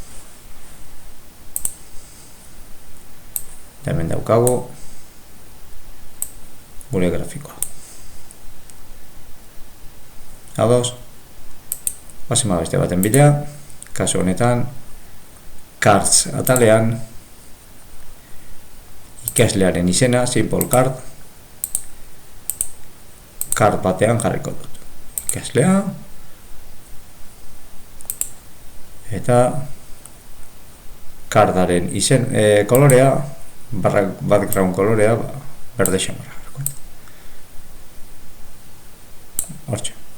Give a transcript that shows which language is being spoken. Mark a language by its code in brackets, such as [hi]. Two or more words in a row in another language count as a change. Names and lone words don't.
[eu] Eta hemen daukagu gure grafikoa. Ados, basima beste baten bidea, kasu honetan, cards atalean, ikaslearen izena, [en] simple card, [eu] card batean jarriko dut. Ikaslea, eta cardaren izen kolorea, background kolorea, berde xamarra. Hortxe.